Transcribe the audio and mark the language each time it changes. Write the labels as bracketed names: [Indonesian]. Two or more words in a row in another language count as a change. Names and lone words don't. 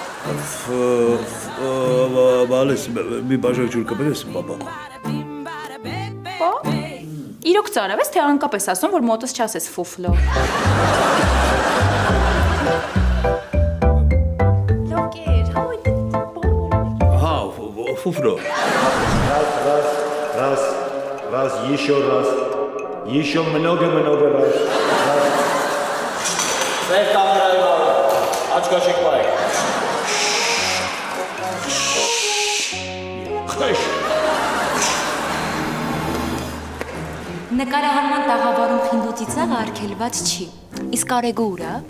[Armenian] Բալես, մի բաժակ ջուր կբերես, բաբա։ Պա։ Իրոք ծարավ ես թե անկապես ասում որ մոտս չասես ֆուֆլո։ Հա, ֆուֆրո։ [Russian] Раз, еще раз. Еще много раз. [Armenian] Ձեր կամերայով աչքաշիկ բայ։ Նկարահանման տաղավարում խինդոցի ցաղը արգելված չի։ Իսկ Արեգը ուր է։